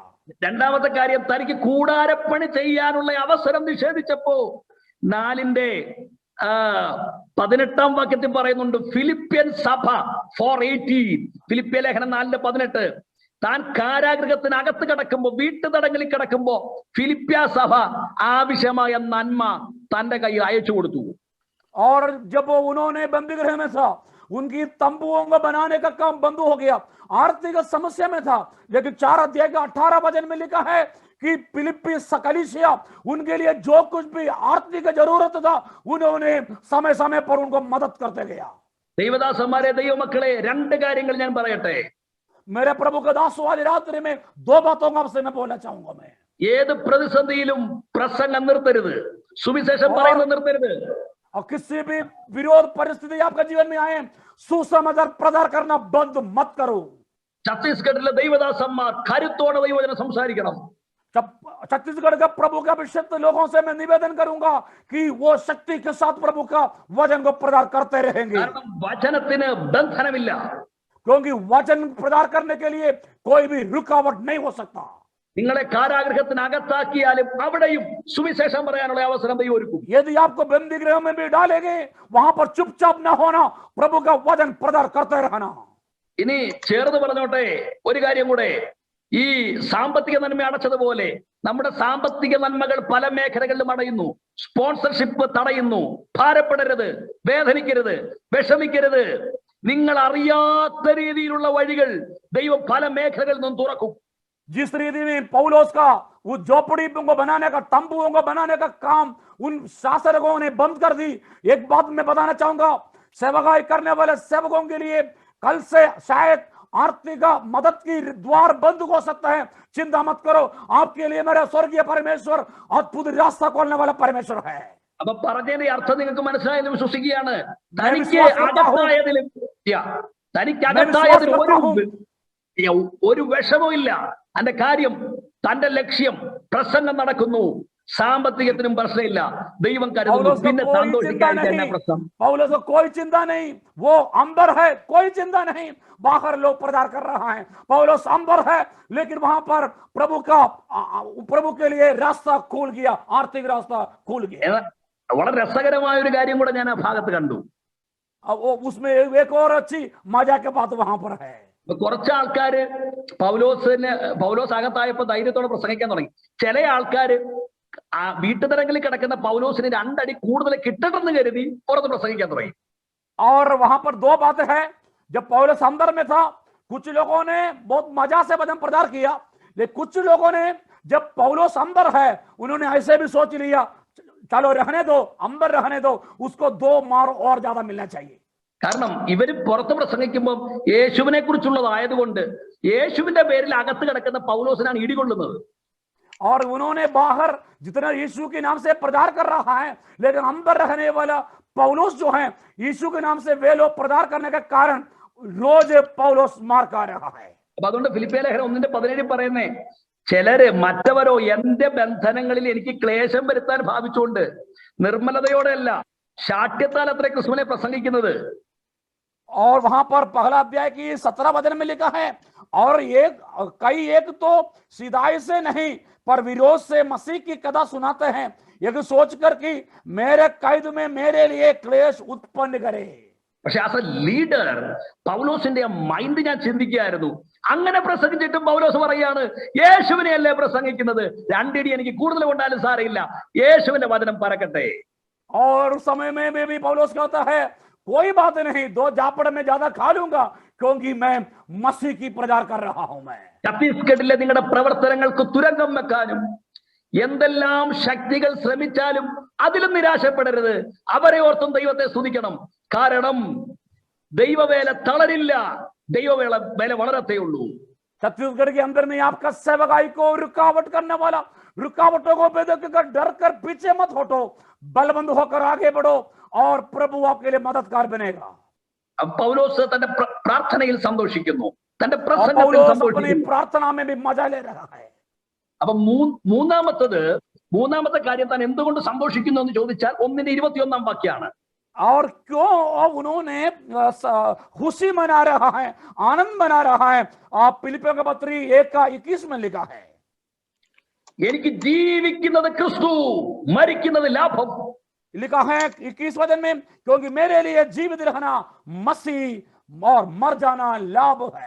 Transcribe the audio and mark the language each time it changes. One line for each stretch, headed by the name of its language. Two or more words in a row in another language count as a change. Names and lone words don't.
Malayalam: രണ്ടാമത്തെ കാര്യം, തനിക്ക് കൂടാരപ്പണി ചെയ്യാനുള്ള അവസരം നിഷേധിച്ചപ്പോ 4:18 വാക്യത്തിൽ പറയുന്നുണ്ട്, ഫിലിപ്പിയൻ സഭ 4:18, ഫിലിപ്പിയ ലേഖനം 4:18, താൻ കാരാഗൃഹത്തിനകത്ത് കിടക്കുമ്പോ, വീട്ടുതടങ്ങളിൽ കിടക്കുമ്പോ ഫിലിപ്പിയ സഭ ആവശ്യമായ നന്മ തന്റെ കയ്യിൽ അയച്ചു കൊടുത്തു.
Hindi: और जब उन्होंने बंदी गृह में था, उनकी तंबुओं को बनाने का काम बंद हो गया, आर्थिक समस्या में था, लेकिन 4 अध्याय के 18 वचन में लिखा है कि फिलिप्पी कलीसिया उनके लिए जो कुछ भी आर्थिक जरूरत था उन्होंने समय समय पर उनको मदद करते गया।
Malayalam: ദൈവദാസന്മാരെ, ദൈവമക്കളെ, 2 കാര്യങ്ങൾ ഞാൻ പറയട്ടെ.
Hindi: मेरे प्रभु के दासों, आज रात्रि में 2 बातों का आपसे मैं बोलना चाहूंगा मैं।
Malayalam: ഏത് പ്രതിസന്ധിയിലും പ്രസംഗം നിർത്തരുത്, സുവിശേഷം പറയുന്നത് നിർത്തരുത്.
Hindi: और किसी भी विरोध परिस्थिति आपके जीवन में आए, सुसमाचार प्रचार करना बंद मत करो।
Malayalam: ഛത്തീസ്ഗഡിലെ ദൈവദാസന്മാർ കരുത്തോടെ ദൈവവചനം സംസാരിക്കണം.
Hindi: छत्तीसगढ़ के प्रभु के अभिषिक्त लोगों से मैं निवेदन करूंगा कि वो शक्ति के साथ प्रभु का वचन को प्रचार करते रहेंगे,
Malayalam: കാരണം വചനത്തിന് ബന്ധനമില്ല.
Hindi: क्योंकि वचन प्रचार करने के लिए कोई भी रुकावट नहीं हो सकता।
Malayalam: നിങ്ങളെ കാരാഗൃഹത്തിനകത്താക്കിയാലും അവിടെയും സുവിശേഷം പറയാനുള്ള അവസരം ദൈവം ഒരുക്കും.
Hindi: यदि आपको बंदी गृह में भी डालेंगे, वहां पर चुपचाप न होना, प्रभु का वचन प्रचार करते रहना।
Malayalam: ഇനി ചേർന്ന് പറഞ്ഞോട്ടെ ഒരു കാര്യം കൂടെ, ഈ സാമ്പത്തിക നന്മ അടച്ചതുപോലെ നമ്മുടെ സാമ്പത്തിക നന്മകൾ പല മേഖലകളിലും അടയുന്നു. സ്പോൺസർഷിപ്പ് തടയുന്നു. ഭാരപ്പെടരുത്, വേദനിക്കരുത്, വിഷമിക്കരുത്. നിങ്ങൾ അറിയാത്ത രീതിയിലുള്ള വഴികൾ ദൈവം പല മേഖലകളിൽ നിന്നും തുറക്കും.
Hindi: जिस रीति में पौलोस का वो झोपड़ी को बनाने का, तंबुओं को बनाने का काम उन शासकों ने बंद कर दी। एक बात मैं बताना चाहूंगा, सेवकाई करने वाले सेवकों के लिए कल से शायद आर्थिक मदद की द्वार बंद हो सकता है। चिंता मत करो, आपके लिए मेरा स्वर्गीय परमेश्वर अद्भुत रास्ता खोलने वाला परमेश्वर है।
Malayalam: അപ്പൊ പറഞ്ഞതിന്റെ അർത്ഥം നിങ്ങൾക്ക് മനസ്സിലായെന്ന് വിശ്വസിക്കുകയാണ്. ഒരു വിഷമവും ഇല്ല. അതിന്റെ കാര്യം, തന്റെ ലക്ഷ്യം, പ്രസംഗം നടക്കുന്നു, സാമ്പത്തികത്തിനും പ്രശ്നമില്ല, ദൈവം കരുതുന്നു, പിന്നെ സന്തോഷിക്കാൻ തന്നെ പ്രശ്നം.
Hindi: पौलुस को कोई चिंता नहीं, वो अंदर है, कोई चिंता नहीं, बाहर लोग प्रचार कर रहा है। पौलुस अंदर है, लेकिन वहां पर प्रभु के लिए रास्ता खुल गया, आर्थिक रास्ता खुल गया।
Malayalam: വളരെ രസകരമായ ഒരു കാര്യം കൂടെ ഞാൻ ആ ഭാഗത്ത് കണ്ടു.
Hindi: उसमें एक और अच्छी मजा की बात वहां पर है।
Malayalam: കുറച്ച് ആൾക്കാര് പൗലോസ് അകത്തായപ്പോ ധൈര്യത്തോടെ പ്രസംഗിക്കാൻ തുടങ്ങി. ചില ആൾക്കാര് ആ വീട്ടുതരങ്ങളിൽ കിടക്കുന്ന പൗലോസിന് 2 അടി കൂടുതൽ കിട്ടണമെന്ന് കരുതി പുറത്ത് പ്രസംഗിക്കാൻ തുടങ്ങി.
Hindi: और वहां पर 2 बातें हैं। जब पौलुस अंदर में था, कुछ लोगों ने बहुत मजा से वचन प्रचार किया, लेकिन कुछ लोगों ने जब पौलुस अंदर है, उन्होंने ऐसे भी सोच लिया, चलो रहने दो, अंदर रहने दो, उसको 2 मार और ज्यादा मिलना चाहिए।
Malayalam: കാരണം ഇവര് പുറത്ത് പ്രസംഗിക്കുമ്പോൾ യേശുവിനെ കുറിച്ചുള്ളതായതുകൊണ്ട് യേശുവിന്റെ പേരിൽ അകത്ത് കിടക്കുന്ന പൗലോസിനാണ് ഇടികൊള്ളുന്നത്.
Hindi: और उन्होंने बाहर जितना यीशु के नाम से प्रचार कर रहा है, लेकिन अंदर रहने वाला पौलुस जो है, यीशु के नाम से वे लोग प्रचार करने के कारण रोज पौलुस मार खा रहा है।
Malayalam: അപ്പൊ അതുകൊണ്ട് ഫിലിപ്പിയ ലേഖനം 1:17 പറയുന്നേ, ചിലര് മറ്റവരോ എന്റെ ബന്ധനങ്ങളിൽ എനിക്ക് ക്ലേശം വരുത്താൻ ഭാവിച്ചുകൊണ്ട് നിർമ്മലതയോടെയല്ല ശാഠ്യത്താൽ അത്ര ക്രിസ്തുവിനെ പ്രസംഗിക്കുന്നത്.
Hindi: और वहां पर पहला अध्याय की 17 वचन में लिखा है, और एक तो सीधाई से नहीं पर विरोध से मसीह की कथा सुनाते हैं, यह सोचकर कि मेरे कैद में मेरे लिए क्लेश उत्पन्न करे.
Malayalam: പക്ഷെ
English: as a leader
Malayalam: പൗലോസിന്റെ മൈൻഡ് ഞാൻ ചിന്തിക്കുകയായിരുന്നു. അങ്ങനെ പ്രസംഗിച്ചിട്ടും പൗലോസ് പറയാണ്, യേശുവിനെ അല്ലേ പ്രസംഗിക്കുന്നത്, രണ്ടിടി എനിക്ക് കൂടുതൽ കൊണ്ടാലും സാരമില്ല, യേശുവിന്റെ വചനം പറക്കട്ടെ.
Hindi: और उस समय में भी पौलुस कहता है, कोई बात नहीं, 2 जापड़ में ज्यादा खा लूंगा, क्योंकि मैं मसीह की प्रचार कर रहा हूं. मैं
Malayalam: ഛത്തീസ്ഗഡിലെ നിങ്ങളുടെ പ്രവർത്തനങ്ങൾക്ക് തുരങ്കം വെക്കാനും എന്തെല്ലാം ശക്തികൾ ശ്രമിച്ചാലും അതിലും നിരാശപ്പെടരുത്. അവരെ ഓർത്തും ദൈവത്തെ സ്തുതിക്കണം. കാരണം ദൈവവേല തളരില്ല, ദൈവവേല വേല വളരത്തേ ഉള്ളൂ.
Hindi: छत्तीसगढ़ के अंदर में आपका सेवकाई को रुकावट करने वाला, रुकावटों को बेदखल डर कर पीछे मत हटो, बलबंद होकर आगे बढ़ो और प्रभु आपके लिए मददगार बनेगा.
Malayalam: പൗലോസ് തന്റെ പ്രാർത്ഥനയിൽ സന്തോഷിക്കുന്നു, തന്റെ
Hindi: और
Malayalam: പ്രസംഗത്തിൽ
Hindi: पौलुस अपनी
Malayalam: സന്തോഷിക്കുന്നു.
Hindi: प्रार्थना में भी मजा ले रहा है.
Malayalam: അപ്പൊ മൂന്നാമത്തെ കാര്യം താൻ എന്തുകൊണ്ട് സന്തോഷിക്കുന്നു എന്ന് ചോദിച്ചാൽ 1:21 വാക്യാണ്.
Hindi: और क्यों उन्होंने खुशी मना रहा है, आनंद मना रहा है. आप फिलिपियों का पत्री 1:21 में लिखा है,
Malayalam: എനിക്ക് ജീവിക്കുന്നത് ക്രിസ്തു, മരിക്കുന്നത് ലാഭം.
Hindi: लिखा है 21 वचन में, क्योंकि मेरे लिए जीवित रहना मसीह और मर जाना लाभ है.